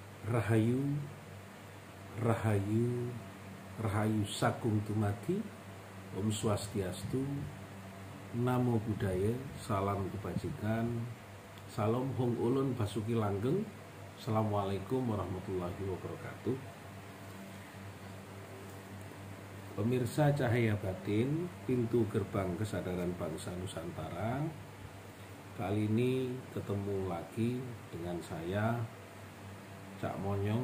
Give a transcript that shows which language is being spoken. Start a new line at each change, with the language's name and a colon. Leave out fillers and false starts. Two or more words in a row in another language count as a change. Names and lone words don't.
Javanese: Rahayu, Rahayu, Rahayu Sakung Dumadi,
Sanskrit: ॐ स्वस्ति अस्तु,
Pali: Namo Buddhaya,
Indonesian: Salam Kebajikan, Salam
Javanese: Hong Ulun Basuki Langgeng.
Arabic: السلام عليكم ورحمة الله وبركاته.
Indonesian: Pemirsa Cahaya Batin, pintu gerbang kesadaran bangsa Nusantara. Kali ini ketemu lagi dengan saya, Cak Monyong,